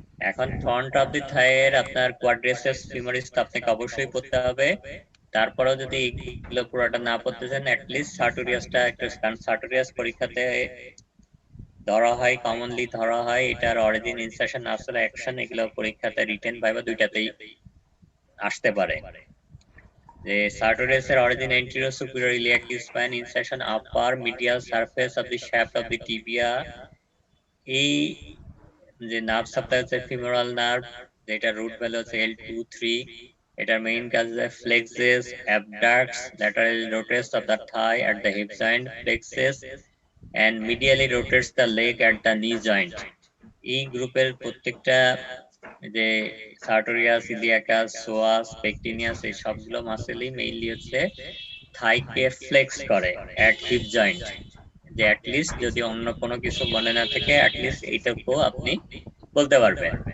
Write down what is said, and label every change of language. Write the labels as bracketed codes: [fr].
[bn] এখন front of the থাইয়ের আপনার quadriceps femoris তো আপনাকে অবশ্যই পড়তে হবে। তারপরেও যদি এগুলো পুরোটা না পড়তে চান, অ্যাটলিস্ট সার্টোরিয়াসটা একটু, কারণ সার্টোরিয়াস পরীক্ষাতে ধরা হয়, কমনলি ধরা হয়, এটার অরিজিন ইনসারশন আসলে অ্যাকশন, এগুলো পরীক্ষাতে রিটেন ভাইবা দুইটাতেই আসতে পারে। যে সার্টোরিয়াসের origin [en] anterior superior iliac spine insertion upper medial surface of the shaft of the tibia, [bn] এই যে নার্ভ সাপ্লাই হচ্ছে ফিমোরাল নার্ভ, যেটা রুট ভ্যালু হচ্ছে L23, এটার মেইন কাজ হচ্ছে [en] Flexes abducts lateral rotates of the thigh at the hip joint, flexes and medially rotates the leg at the knee joint. [bn] এই গ্রুপের প্রত্যেকটা যে সার্টোরিয়াস, ইলিয়াকাস, সোয়াস, পেকটিনিয়াস, এই সবগুলো মাসেলই মেইনলি হচ্ছে থাইকে ফ্লেক্স করে এট হিপ জয়েন্ট। যে অ্যাটলিস্ট যদি অন্য কোনো কিছু মনে না থাকে, অ্যাটলিস্ট এইটুকু আপনি বলতে পারবেন।